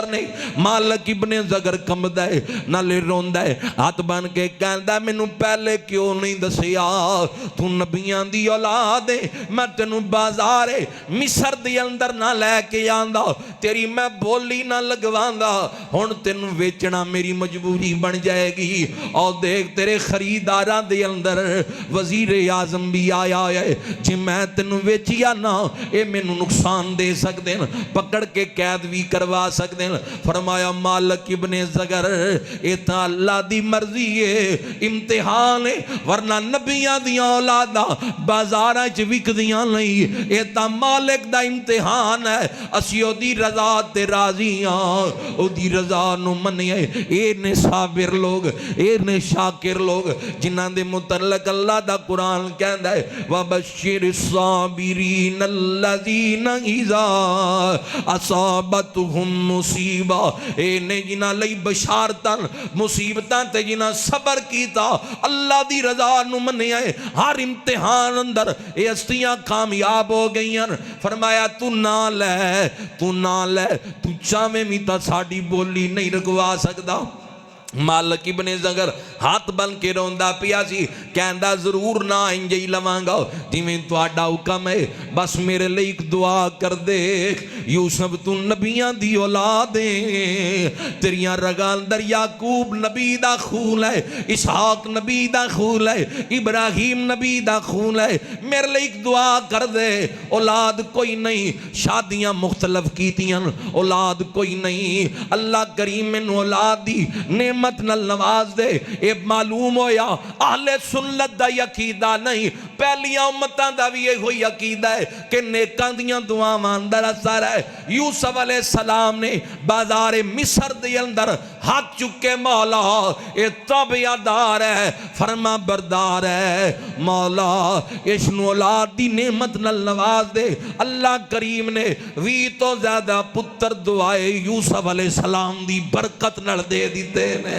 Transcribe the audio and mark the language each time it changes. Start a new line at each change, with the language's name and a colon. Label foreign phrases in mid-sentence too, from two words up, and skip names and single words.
Punjabi: نے مالک ابن زغر کمدہ ہے نالے روندہ ہے ہاتھ بن کے کہندہ میں نو پہلے کیوں نہیں دسیا تو نبیاں دی اولاد ہے میں تینوں بازار مصر دی اندر نہ لے کے آندہ تیری میں بولی نہ لگواندہ ہون تینوں ویچنا میری مجبوری بن جائے گی اور دیکھ تیرے خریداراں دے اندر وزیر اعظم بھی آیا ہے جی میں تینوں ویچیا نہ اے میں نقصان دے سکتے ہیں پکڑ کے قید بھی کروا سکتے ہیں فرمایا مالک ابن زغر اے تا اللہ دی مرضی ہے امتحان نے، ورنہ نبیاں دیاں اولاداں بازاراں وچ وکدیاں نہیں، اے تاں مالک دا امتحان ہے۔ اسی او دی رضا تے راضی ہاں، او دی رضا نو منیے۔ اے نے صابر لوگ، اے نے شاکر لوگ جنہاں دے متعلق اللہ دا قرآن کہندا ہے
Arabic: وَبَشِّرِ الصَّابِرِينَ الَّذِينَ إِذَا أَصَابَتْهُمْ مُصِیبَہ،
Punjabi: اے نے جنہاں لئی بشارتاں مصیبتاں تے جنہاں صبر کیتا اللہ دی رضا نو منیا ہے، ہر امتحان اندر اے ہستیاں کامیاب ہو گئیاں۔ فرمایا تو نہ لے، تو نہ لے، تو چاہویں بھی تا ساڑی بولی نہیں رکوا سکدا۔ مالک ابن زغر ہاتھ بن کے روندا پیا سی، کہندا ضرور نہ انجی لواں گا جویں تہاڈا حکم ہے، بس میرے لئی ایک دعا کر دے۔ یوسف تو نبیاں دی اولاد ہے، تیریاں رگاں اندر یعقوب نبی دا خون ہے، اسحاق نبی دا خون ہے، ابراہیم نبی دا خون ہے، میرے لئی ایک دعا کر دے۔ اولاد کوئی نہیں، شادیاں مختلف کیتیاں، اولاد کوئی نہیں، اللہ کریم میں اولاد دی نعمت نل نواز دے۔ اے معلوم ہویا اہل سنت دا عقیدہ نہیں، پہلیاں امتاں دا بھی یہ ہوئی عقیدہ ہے کہ نیکاں دیاں دعاواں اندر اثر ہے۔ یوسف علیہ السلام نے بازار مصر دے اندر ہاتھ چکے مولا اے تابعدار ہے، فرما بردار ہے، مولا اشنو اولاد دی نعمت نل نواز دے۔ اللہ کریم نے 20 تو زیادہ پتر دعائے یوسف علیہ السلام دی برکت نل دے دیتے نے۔